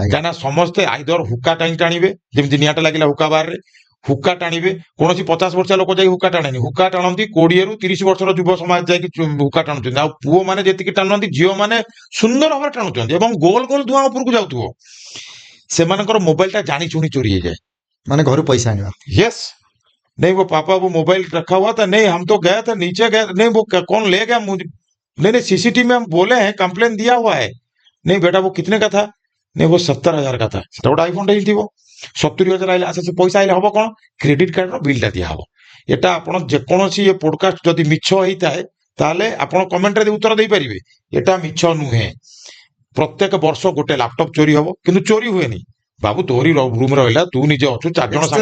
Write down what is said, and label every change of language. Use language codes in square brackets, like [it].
[or] କାହିଁକିନା ସମସ୍ତେ ଆଇଦର ହୁକା ଟାଣିବେ, ଯେମିତି ନିଆଁଟା ଲାଗିଲା ହୁକା ବାରରେ, ହୁକା ଟାଣିବେ। କୌଣସି 50 ବର୍ଷିଆ ଲୋକ ଯାଇକି ହୁକା ଟାଣେନି, ହୁକା ଟାଣନ୍ତି 20ରୁ 30 ବର୍ଷର ଯୁବ ସମାଜ ଯାଇକି ହୁକା ଟାଣୁଛନ୍ତି। ଆଉ ପୁଅମାନେ ଯେତିକି ଟାଣୁନାହାନ୍ତି, ଝିଅମାନେ ସୁନ୍ଦର ଭାବରେ ଟାଣୁଛନ୍ତି ଏବଂ ଗୋଲ ଗୋଲ ଧୂଆଁ ଉପରକୁ ଯାଉଥିବ। ସେମାନଙ୍କର ମୋବାଇଲଟା ଜାଣି ଶୁଣି ଚୋରି ହେଇଯାଏ। ମାନେ ଘରୁ ପଇସା ଆଣିବା। [hi] यस, नहीं वो पापा वो मोबाइल रखा हुआ था, नहीं हम तो गए थे नीचे गए, नहीं वो कौन ले गया मुझे, नहीं नहीं सीसीटीवी में हम बोले हैं, कंप्लेन दिया हुआ है। नहीं बेटा वो कितने का था, नहीं वो 70,000 का था। [or] ସେଟା ଗୋଟେ ଆଇଫୋନ ଟେ ହେଇଥିବ। 70,000 ଆଇଲେ, ଆଚ୍ଛା ସେ ପଇସା ଆଇଲେ ହବ କଣ? କ୍ରେଡିଟ କାର୍ଡର ବିଲଟା ଦିଆହବ। ଏଟା ଆପଣ ଯେକୌଣସି ଏ ପୋଡକାଷ୍ଟ ଯଦି ମିଛ ହେଇଥାଏ ତାହେଲେ ଆପଣ କମେଣ୍ଟରେ ଉତ୍ତର ଦେଇପାରିବେ। ଏଟା ମିଛ ନୁହେଁ। ପ୍ରତ୍ୟେକ ବର୍ଷ ଗୋଟେ ଲାପଟପ ଚୋରି ହବ, କିନ୍ତୁ ଚୋରି ହୁଏନି। ବାବୁ ତୋରି ରୁମ ରହିଲା, ତୁ ନିଜେ ଅଛୁ, 4 ଜଣ ସାଙ୍ଗ